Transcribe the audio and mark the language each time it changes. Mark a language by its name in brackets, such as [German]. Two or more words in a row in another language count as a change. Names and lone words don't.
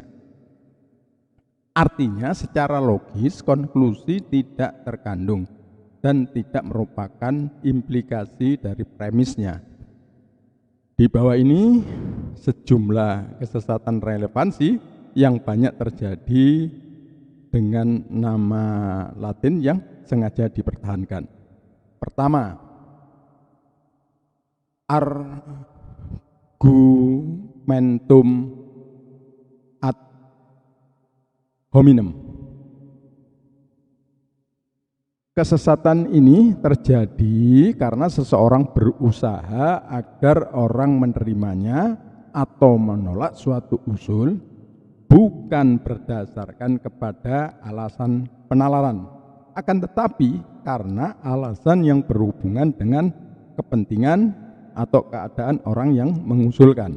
[Indonesian] Artinya secara logis konklusi tidak terkandung dan tidak merupakan implikasi dari premisnya. Di bawah ini sejumlah kesesatan relevansi yang banyak terjadi dengan nama Latin yang sengaja dipertahankan. Pertama, [Latin] argumentum ad hominem. [Indonesian] Kesesatan ini terjadi karena seseorang berusaha agar orang menerimanya atau menolak suatu usul bukan berdasarkan kepada alasan penalaran, akan tetapi karena alasan yang berhubungan dengan kepentingan atau keadaan orang yang mengusulkan.